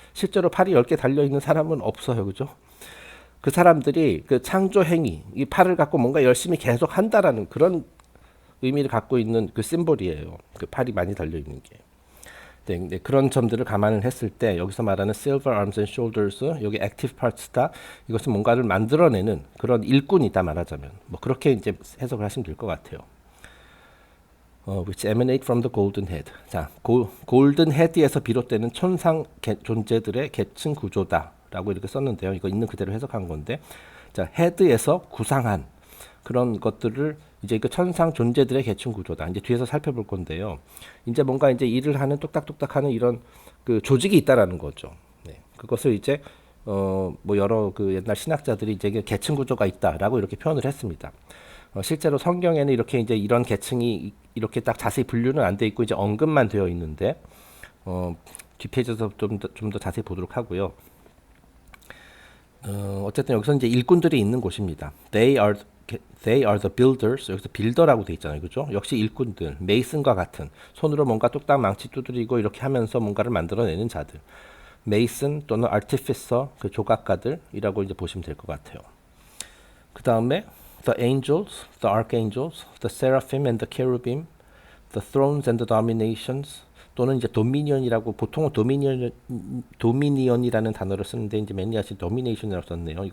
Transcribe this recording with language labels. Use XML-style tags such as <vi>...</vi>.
<ko>실제로 팔이 10개 달려 있는 사람은 없어요. 그죠? 그 사람들이 그 창조 행위, 이 팔을 갖고 뭔가 열심히 계속 한다라는 그런 의미를 갖고 있는 그 심볼이에요. 그 팔이 많이 달려 있는 게. 네, 그런 점들을 감안을 했을 때 여기서 말하는</ko> <en>silver arms and shoulders,</en> <ko>여기 active parts다. 이것은 뭔가를 만들어내는 그런 일꾼이다 말하자면. 뭐 그렇게 이제 해석을 하시면 될 것 같아요.</ko> <en>which emanate from the golden head.</en> <ko>자, golden head에서 비롯되는 천상 존재들의 계층 구조다라고 이렇게 썼는데요. 이거 있는 그대로 해석한 건데, 자, head에서 구상한 그런 것들을 이제 그 천상 존재들의 계층 구조다. 이제 뒤에서 살펴볼 건데요. 이제 뭔가 이제 일을 하는 똑딱똑딱하는 이런 그 조직이 있다라는 거죠. 네, 그것을 이제 뭐 여러 그 옛날 신학자들이 이제 계층 구조가 있다라고 이렇게 표현을 했습니다. 실제로 성경에는 이렇게 이제 이런 계층이 이렇게 딱 자세히 분류는 안 돼 있고 이제 언급만 되어 있는데, 뒷페이지에서 좀 더 자세히 보도록 하고요. 어쨌든 여기서 이제 일꾼들이 있는 곳입니다.</ko> <en>They are the builders.</en> <ko>여기서 빌더라고 돼 있잖아요. 그죠? 역시 일꾼들, 메이슨과 같은 손으로 뭔가 뚝딱 망치 두드리고 이렇게 하면서 뭔가를 만들어내는 자들. 메이슨 또는 artificer, 그 조각가들이라고 이제 보시면 될 것 같아요. 그 다음에</ko> <en>the angels, the archangels, the seraphim and the cherubim, the thrones and the dominations,</en> <ko>또는 이제 도미니언이라고, 보통은 도미니언이라는 단어를 쓰는데 이제 매니아시 도미네이션이라고 썼네요.</ko>